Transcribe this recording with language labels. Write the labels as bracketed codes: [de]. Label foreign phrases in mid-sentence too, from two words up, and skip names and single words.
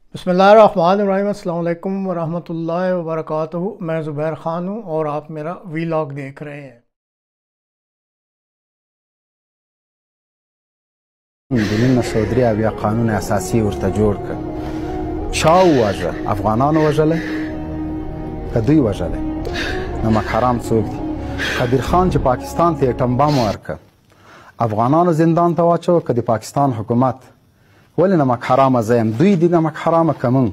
[ar] بسم الله الرحمن الرحيم. السلام عليكم ورحمة الله وبركاته. [ur] मैं ज़ुबैर ख़ान हूँ और आप मेरा वीलॉग देख रहे हैं। [ps] دنیا سعودی عربیه قانون اساسی ورته جوړ کړ. چا وواژه؟ افغانانو وژلی که دوی وژلی؟ نمک حرام څوک دي؟ قدیر خان چې پاکستان ته اټم بم ورکړ افغانانو زندان ته واچوه که د پاکستان حکومت؟ ولې نمک حرامه زه یم؟ دوی دي نمک حرامه که موږ؟